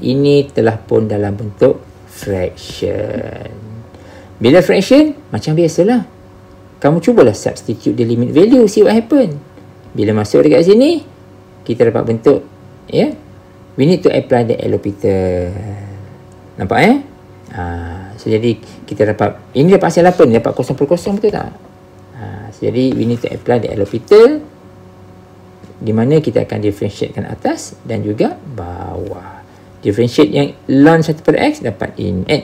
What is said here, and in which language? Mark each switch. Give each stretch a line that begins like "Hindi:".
Malay: Ini telah pun dalam bentuk fraction.
English: Bila fraction, macam biasalah. Kamu cubalah substitute the limit value. See what happen.
Malay: Bila masuk dekat sini, kita dapat bentuk. Ya.
English: We need to apply the L'Hopital.
Malay: Nampak so jadi kita dapat, ini dapat hasil apa ni? Dapat 0 per 0, betul tak? So jadi we need to apply the L'Hopital, di mana kita akan differentiatekan atas dan juga bawah. Differentiate yang ln 1 per x dapat ini.